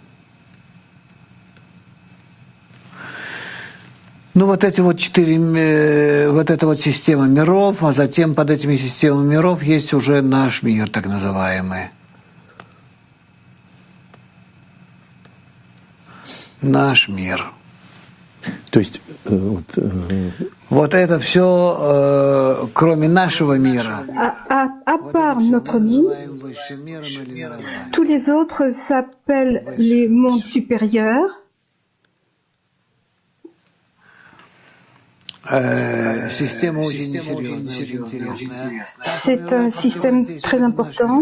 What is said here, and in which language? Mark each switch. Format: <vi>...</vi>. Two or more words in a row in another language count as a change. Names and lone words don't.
<ru>Ну, вот эти вот 4, вот эта вот система миров, а затем под этими системами миров есть уже наш мир, так называемый. Наш мир. То есть вот это все, кроме нашего мира.</ru> <fr>À part notre monde, tous les autres s'appellent les mondes supérieurs. C'est un système très important.</fr>